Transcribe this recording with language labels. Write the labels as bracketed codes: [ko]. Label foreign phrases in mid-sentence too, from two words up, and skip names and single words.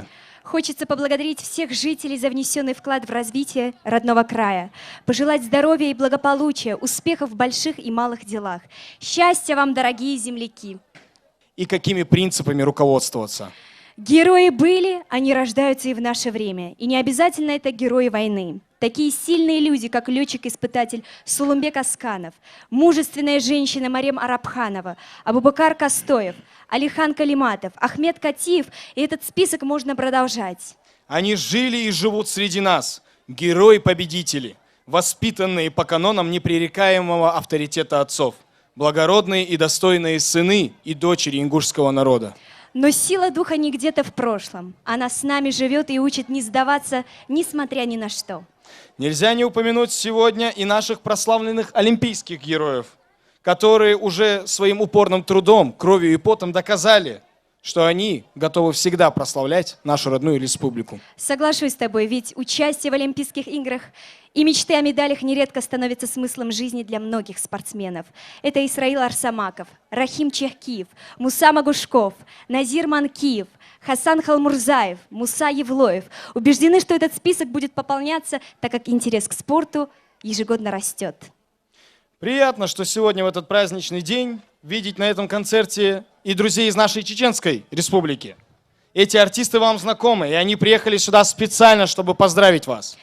[ru] Хочется поблагодарить всех жителей за внесенный вклад в развитие родного края, пожелать здоровья и благополучия, успехов в больших и малых делах. Счастья вам, дорогие земляки! И какими принципами руководствоваться? Герои были, они рождаются и в наше время. И не обязательно это герои войны. Такие сильные люди, как летчик-испытатель Сулумбек Асканов, мужественная женщина Марем Арабханова, Абубакар Костоев, Алихан Калиматов, Ахмед Катиев, и этот список можно продолжать. Они жили и живут среди нас, герои-победители. воспитанные по канонам непререкаемого авторитета отцов, благородные и достойные сыны и дочери ингушского народа. Но сила духа не где-то в прошлом. Она с нами живет и учит не сдаваться, несмотря ни на что. Нельзя не упомянуть сегодня и наших прославленных олимпийских героев, которые уже своим упорным трудом, кровью и потом доказали, что они готовы всегда прославлять нашу родную республику. Соглашусь с тобой, ведь участие в Олимпийских играх и мечты о медалях нередко становятся смыслом жизни для многих спортсменов. Это Исраил Арсамаков, Рахим Чехкиев, Муса Магушков, Назир Манкиев, Хасан Халмурзаев, Муса Евлоев. Убеждены, что этот список будет пополняться, так как интерес к спорту ежегодно растет. Приятно, что сегодня в этот праздничный день видеть на этом концерте и друзей из нашей Чеченской республики. Эти артисты вам знакомы, и они приехали сюда специально, чтобы поздравить вас.